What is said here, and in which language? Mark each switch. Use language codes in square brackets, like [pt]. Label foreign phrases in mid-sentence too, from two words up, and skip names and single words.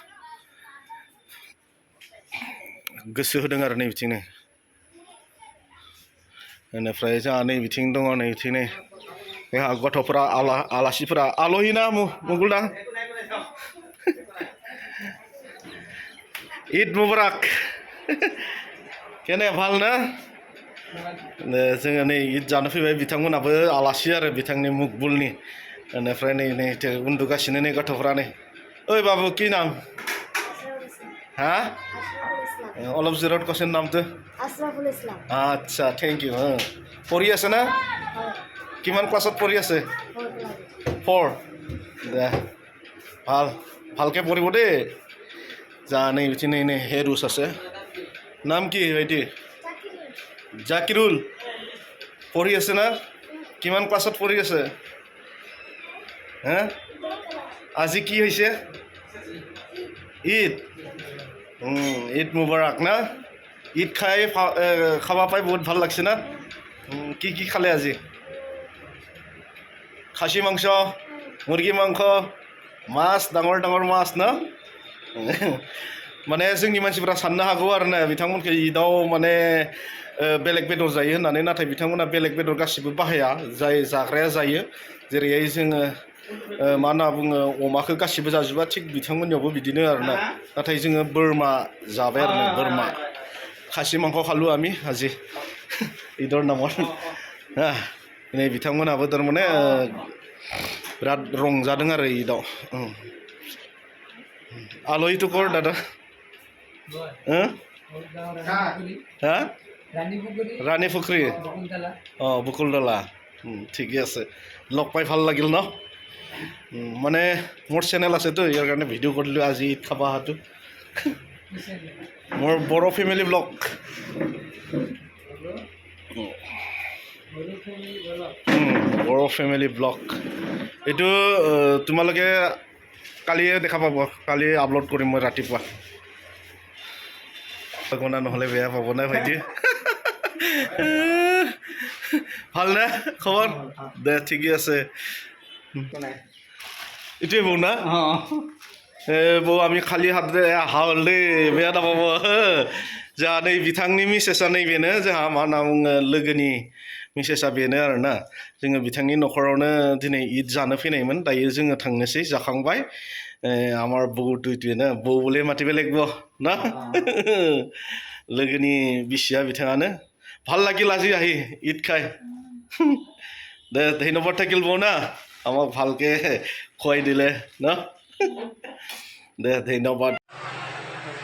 [brx] गोसो होदों आरो नै बिथिंनो बेनिफ्राय जोंहा नै बिथिं दङ नै बिथिं नै जोंहा गथ'फोरा आलासिफोरा आलहिना मुगुलदा ঈদ मुबारक केने ভাল ना जोङो नै ঈद जानो फैबाय बिथांमोनाबो आलासि आरो बिथांनि मकबुलनि बेनिफ्राय नै उन्दुगासिनो नै गथ'फोरा नै [as] ओइ बाबु কি নাম হা অলপ জোৰত কৈছে নামটো আশরাফুল ইসলাম আচ্ছা থেংক ইউ পঢ়ি আছে না কিমান ক্লাছত পঢ়ি আছে 4 দে ভালকৈ পঢ়িব দেই যা नै বিথি नै হেৰুছ আছে নাম কি ভাইটি জাকিৰুল পঢ়ি আছে না কিমান ক্লাছত পঢ়ি আছে হা আজি কি হৈছে ঈদ ঈদ মুবাৰক না ঈদ খাব পাই বহুত ভাল লাগছে না কি খালে আজি খাচী মাংস মুৰ্গী মাংস মাছ ডাঙৰ মাছ না [brx] माने जोंनि मानसिफोरा साननो हागौ आरो ना बिथांमोनखौ ঈदाव माने बेलेग बेदर जायो होननानै नाथाय बिथांमोना बेलेग बेदर गासिबो बाहाया जाय जाग्राया जायो जेरैहाय जोङो मा होनना बुङो अमाखौ गासिबो जाजोबा थिग बिथांमोननियावबो बिदिनो आरो ना नाथाय जोङो बोरमा जाबाय आरो बोरमा खासि मांख खालु आमी [as] আজি ঈদৰ নামত [brx] नै बिथांमोनाबो थारमाने बिराद रंजादों आरो ঈदाव आलहिथ' कर दादा [as] रानी पुखुरी बकुलतला ঠিকে আছে লগ পাই ভাল লাগিল ন মানে মোৰ চেনেল আছেতো ইয়াৰ কাৰণে ভিডিঅ' কৰিলোঁ আজি ঈদ খাব অহাটো মোৰ বড়ো ফেমিলি ব্লগ বড়ো ফেমিলি ব্লগ এইটো তোমালোকে কালিয়ে দেখা পাব কালি আপলোড কৰিম মই ৰাতিপুৱা গনা নহ'লে বেয়া পাব না ভাইটি ভাল না খবৰ দে ঠিকে আছে এইটোৱে বৌ না বৌ আমি खालि हातजों अहा হ'ল দেই বেয়া नापाब [brx] जोंहा नै बिथांनि मिसेसआ नैबेनो जोंहा मा होनना बुङो लोगोनि मिसेसआ बेनो आरोना जोङो बिथांनि न'खरावनो दिनै ঈद जानो फैनायमोन दायो जोङो थांनोसै जाखांबाय [as] আমার বউ দুইটোৱে না বউ বোলে মাতিব লাগিব না [brx] लोगोनि बिसिया बिथाङानो [as] ভাল লাগিল আজি আহি ঈদ খাই দে ধন্যবাদ [brx] থাকিল বৌ না আমাক ভালকে খুৱাই দিলে না দে ধন্যবাদ